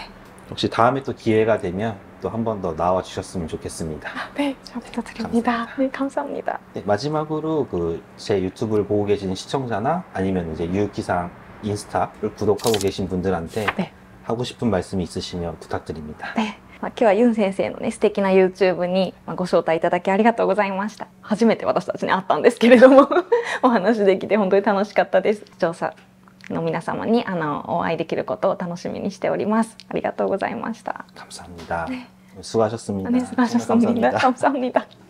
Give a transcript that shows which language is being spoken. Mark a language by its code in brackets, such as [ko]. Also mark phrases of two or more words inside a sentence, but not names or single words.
[ko] 혹시 다음에 또 기회가 되면 또 한 번 더 나와 주셨으면 좋겠습니다. 네, 잘 부탁드립니다. 감사합니다. 네, 감사합니다. 네, 마지막으로 제 유튜브를 보고 계신 시청자나 아니면 이제 유유키상 인스타를 구독하고 계신 분들한테 네. 하고 싶은 말씀이 있으시면 부탁드립니다. 네. [ja] 今日はユン先生の素敵な YouTube にご招待いただきありがとうございました。初めて私たちに会ったんですけれどもお話できて本当に楽しかったです。視聴者の皆様にお会いできることを楽しみにしております。ありがとうございました。 [ko] 감사합니다. 수고하셨습니다. 네, 수고하셨습니다. 감사합니다.